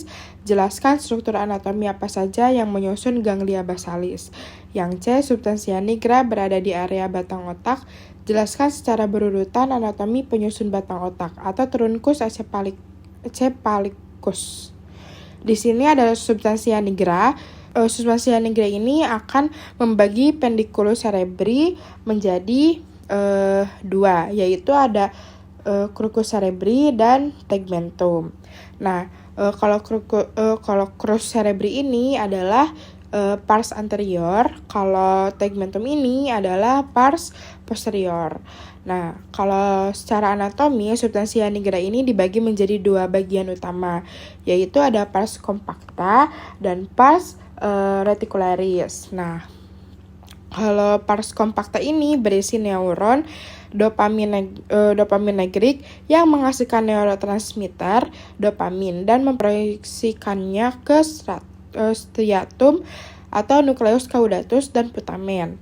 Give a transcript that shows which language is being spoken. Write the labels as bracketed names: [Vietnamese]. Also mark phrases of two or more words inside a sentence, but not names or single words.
[Indonesian] Jelaskan struktur anatomi apa saja yang menyusun ganglia basalis. Yang C, substansia nigra berada di area batang otak. Jelaskan secara berurutan anatomi penyusun batang otak atau [Latin] trunkus encephalicus. [Indonesian] Di sini ada substansia nigra. Substansia nigra ini akan membagi [Latin] pendiculus cerebri [Indonesian] menjadi dua, yaitu ada [Latin] crus cerebri [Indonesian] dan tegmentum. Nah, kalau [Latin] crus cerebri [Indonesian] ini adalah [Latin] pars anterior, [Indonesian] kalau tegmentum ini adalah [Latin] pars posterior. [Indonesian] Nah, kalau secara anatomi, substansia nigra ini dibagi menjadi dua bagian utama, yaitu ada [Latin] pars compacta [Indonesian] dan [Latin] pars reticularis. [Indonesian] Nah, kalau [Latin] pars compacta [Indonesian] ini berisi neuron dopaminergic yang menghasilkan neurotransmitter dopamin dan memproyeksikannya ke striatum atau nukleus caudatus dan putamen.